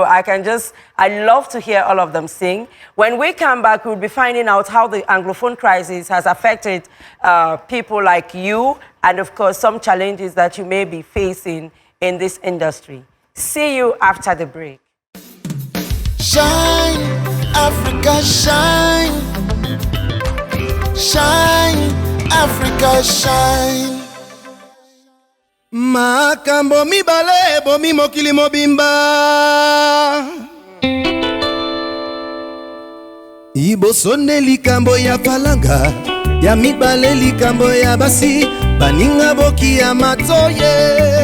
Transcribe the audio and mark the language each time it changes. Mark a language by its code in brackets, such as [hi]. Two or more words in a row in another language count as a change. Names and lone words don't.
[en] I love to hear all of them sing. When we come back, we'll be finding out how the Anglophone crisis has affected people like you, and of course, some challenges that you may be facing in this industry. See you after the break. Shine, Africa, shine. Shine, Africa, shine. [ln] Makambo mibale, bomi mokili mobimba. Ibo sonde likambo ya falanga, ya mibale likambo ya basi, baninga boki ya matoye.